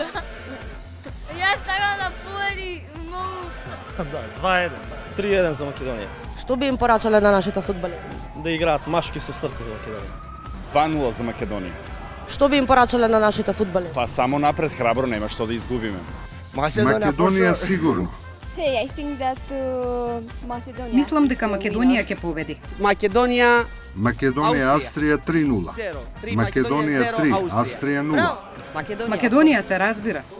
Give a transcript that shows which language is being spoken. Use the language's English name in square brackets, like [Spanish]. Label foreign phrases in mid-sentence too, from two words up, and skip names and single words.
[Macedonian] Јас сакам да победи многу. Да, 2-1. 3-1 за Македонија. Што би им порачале на нашите фудбалери? Да играат машки со срце за Македонија. 2-0 за Македонија. Што би им порачале на нашите фудбалери? Па само напред, храбро, нема што да изгубиме. Македонија сигурно. [English] Hey, I think that Macedonија. [Macedonian] Мислам дека Македонија ќе победи. Македонија Австрија 3-0. Македонија 3, Австрија 0. Македонија се разбира.